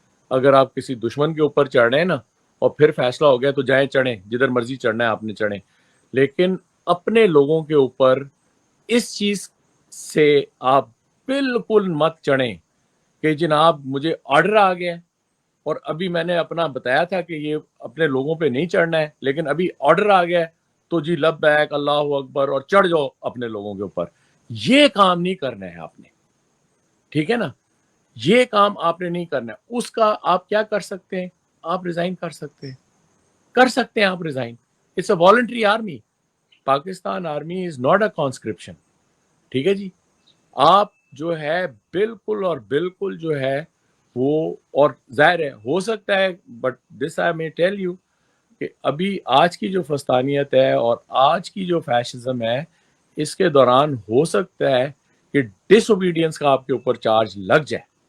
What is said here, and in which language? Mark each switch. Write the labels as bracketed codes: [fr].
[ur] اگر آپ کسی دشمن کے اوپر چڑھ رہے ہیں نا اور پھر فیصلہ ہو گیا تو جائیں چڑھیں، جدھر مرضی چڑھنا ہے آپ نے چڑھیں، لیکن اپنے لوگوں کے اوپر اس چیز سے آپ بالکل مت چڑھیں کہ جناب مجھے آرڈر آ گیا اور ابھی میں نے اپنا بتایا تھا کہ یہ اپنے لوگوں پہ نہیں چڑھنا ہے، لیکن ابھی آرڈر آ گیا تو جی لبیک اللہ اکبر اور چڑھ جاؤ اپنے لوگوں کے اوپر. یہ کام نہیں کرنا ہے آپ نے. ٹھیک ہے نا، یہ کام آپ نے نہیں کرنا ہے. اس کا آپ کیا کر سکتے ہیں؟ آپ ریزائن کر سکتے ہیں آپ resign. [en] It's a voluntary army. Pakistan army is not a conscription. [ur] ٹھیک ہے جی، آپ جو ہے بالکل اور بالکل جو ہے وہ، اور ظاہر ہے ہو سکتا ہے بٹ دس آئی میں ٹیل یو کہ ابھی آج کی جو فسطانیت ہے اور آج کی جو فیشزم ہے اس کے دوران ہو سکتا ہے کہ ڈس اوبیڈینس کا آپ کے اوپر چارج لگ جائے.